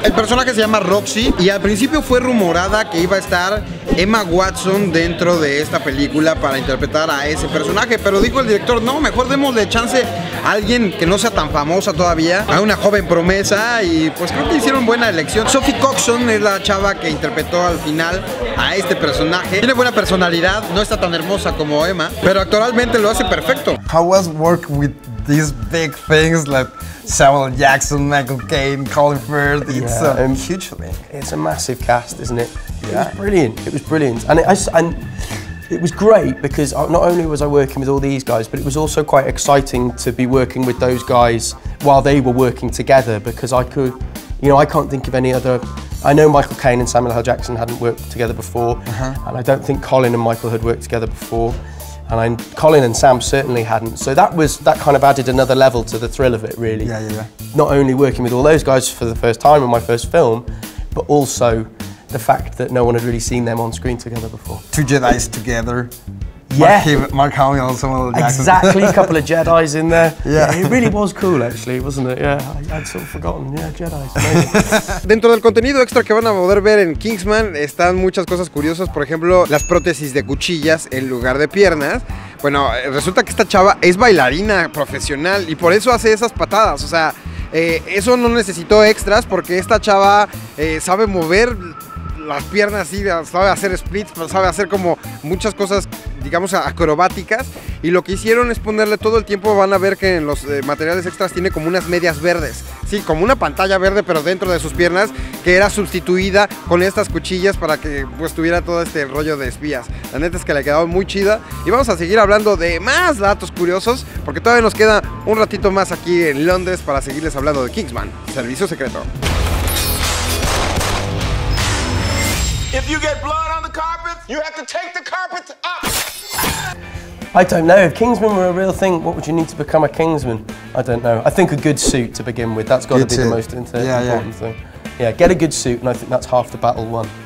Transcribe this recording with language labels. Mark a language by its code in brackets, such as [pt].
[es] El personaje se llama Roxy y al principio fue rumorada que iba a estar Emma Watson dentro de esta película para interpretar a ese personaje, pero dijo el director, no, mejor démosle chance a alguien que no sea tan famosa todavía, a una joven promesa, y pues creo que hicieron buena elección. Sophie Coxon es la chava que interpretó al final a este personaje. Tiene buena personalidad, no está tan hermosa como Emma, pero actualmente lo hace perfecto. [en] How was work with these big things like Samuel Jackson, Michael Caine, Colin Firth? It's a huge thing. It's a massive cast, isn't it? Yeah. It was brilliant. It was brilliant, and it was great because not only was I working with all these guys, but it was also quite exciting to be working with those guys while they were working together, because I could, you know, I can't think of any other. I know Michael Caine and Samuel L. Jackson hadn't worked together before, and I don't think Colin and Michael had worked together before, and Colin and Sam certainly hadn't. So that kind of added another level to the thrill of it, really. Yeah. Not only working with all those guys for the first time in my first film, but also the fact that no one had really seen them on screen together before. Two Jedis together. Yeah. Mark Hamill and Samuel L. Jackson. Exactly, a couple of Jedis in there. Yeah. It really was cool, actually, wasn't it? Yeah, I'd sort of forgotten. Yeah, Jedis. [es] Dentro del contenido extra que van a poder ver en KINGSMAN están muchas cosas curiosas, por ejemplo, las prótesis de cuchillas en lugar de piernas. Bueno, resulta que esta chava es bailarina profesional y por eso hace esas patadas, o sea, eso no necesitó extras porque esta chava sabe mover las piernas, sí, sabe hacer splits, sabe hacer como muchas cosas, digamos, acrobáticas, y lo que hicieron es ponerle todo el tiempo, van a ver que en los materiales extras tiene como unas medias verdes, sí, como una pantalla verde pero dentro de sus piernas, que era sustituida con estas cuchillas para que pues tuviera todo este rollo de espías. La neta es que le quedó muy chida y vamos a seguir hablando de más datos curiosos porque todavía nos queda un ratito más aquí en Londres para seguirles hablando de KINGSMAN, Servicio Secreto. [en] If you get blood on the carpet, you have to take the carpet up. I don't know. If Kingsman were a real thing, what would you need to become a Kingsman? I don't know. I think a good suit to begin with. That's got to be the most important thing. Yeah, get a good suit, and I think that's half the battle won.